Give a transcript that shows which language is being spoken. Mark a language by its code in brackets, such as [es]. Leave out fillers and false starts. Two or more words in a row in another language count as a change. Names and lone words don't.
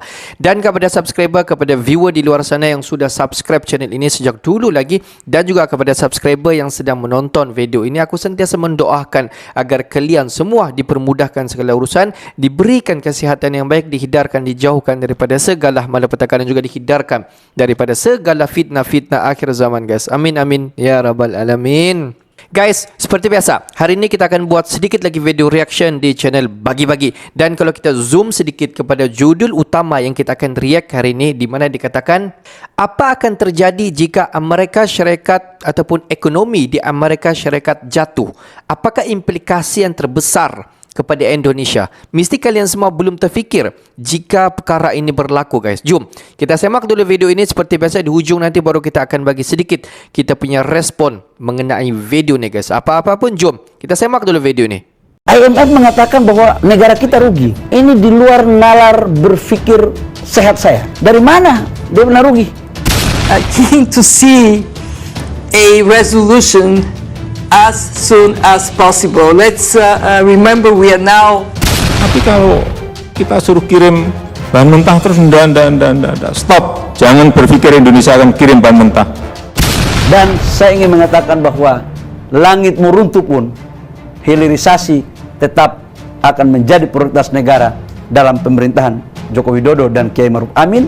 [ms] Dan kepada subscriber, kepada viewer di luar sana yang sudah subscribe channel ini sejak dulu lagi, dan juga kepada subscriber yang sedang menonton video ini, aku sentiasa mendoakan agar kalian semua dipermudahkan segala urusan, diberikan kesihatan yang baik, dihindarkan, dijauhkan daripada segala malapetaka dan juga dihindarkan daripada segala fitnah-fitnah akhir zaman guys. [ar] Amin amin ya rabbal alamin. [ms] Guys, seperti biasa, hari ini kita akan buat sedikit lagi video reaction di channel Bagi-Bagi. Dan kalau kita zoom sedikit kepada judul utama yang kita akan react hari ini, di mana dikatakan, apa akan terjadi jika Amerika Syarikat ataupun ekonomi di Amerika Syarikat jatuh? Apakah implikasi yang terbesar kepada Indonesia? Mesti kalian semua belum terfikir jika perkara ini berlaku guys. Jom kita semak dulu video ini. Seperti biasa di hujung nanti baru kita akan bagi sedikit kita punya respon mengenai video ni guys. Apa-apa pun jom kita semak dulu video ini. [id] IMF mengatakan bahwa negara kita rugi. Ini di luar nalar berpikir sehat saya. Dari mana dia benar rugi? [en] I keen to see a resolution as soon as possible. Let's remember we are now. [id] Tapi kalau kita suruh kirim bahan mentah terus ndak, stop. Jangan berpikir Indonesia akan kirim bahan mentah. Dan saya ingin mengatakan bahwa langit mau runtuh pun hilirisasi tetap akan menjadi prioritas negara dalam pemerintahan Joko Widodo dan Kiai Maruf Amin.